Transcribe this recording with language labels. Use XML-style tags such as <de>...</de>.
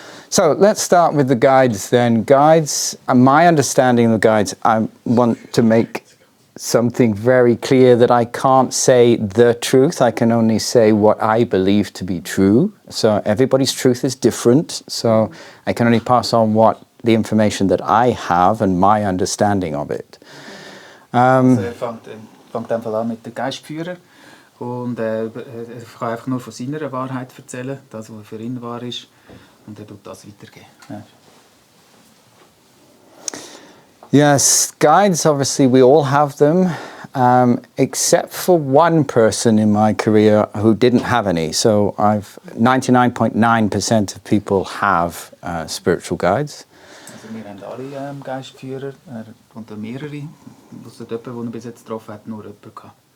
<en>So let's start with the guides then. Guides, my understanding of the guides, I want to make something very clear that I can't say the truth. I can only say what I believe to be true. So everybody's truth is different. So I can only pass on the information that I have and my understanding of it.</en> <de>Also er fängt einfach an mit dem Geistführer und er kann einfach nur von seiner Wahrheit erzählen, das, was für ihn wahr ist, und er tut das weitergeben. Ja.</de> <en>Yes, guides, obviously we all have them, except for one person in my career who didn't have any. So 99.9% of people have spiritual guides.</en> <de>Also wir haben alle Geistführer und mehrere. Ausser jemand, den er bis jetzt getroffen hat, nur jemanden gehabt.</de>